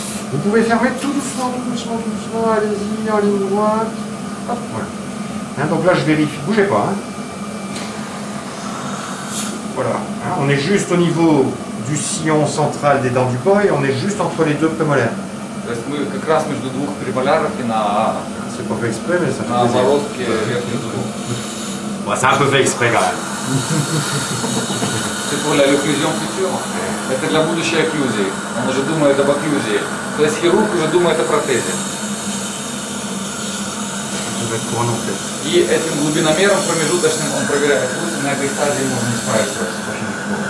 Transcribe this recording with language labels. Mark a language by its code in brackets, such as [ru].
[fr] Vous pouvez fermer tout doucement, tout doucement, tout doucement. Allez-y, en ligne droite. Hop, voilà. Hein, donc là, je vérifie. Bougez pas. Hein. Voilà. Hein, on est juste au niveau du sillon central des dents du pot et on est juste entre les deux prémolaires. [ru] То есть мы как раз между двух премоляров и на [fr] C'est pas fait exprès, mais ça fait plaisir. [ru] оборотке верхних зубов. [fr] Ouais, c'est un peu fait exprès quand même. C'est pour l'occlusion future. [ru] Это для будущей окклюзии. Он уже думает об окклюзии. То есть хирург уже думает о протезе. [fr] Ça va être pour un enquête. [ru] И этим глубиномером промежуточным он проверяет ось, на этой стадии можно справиться очень легко.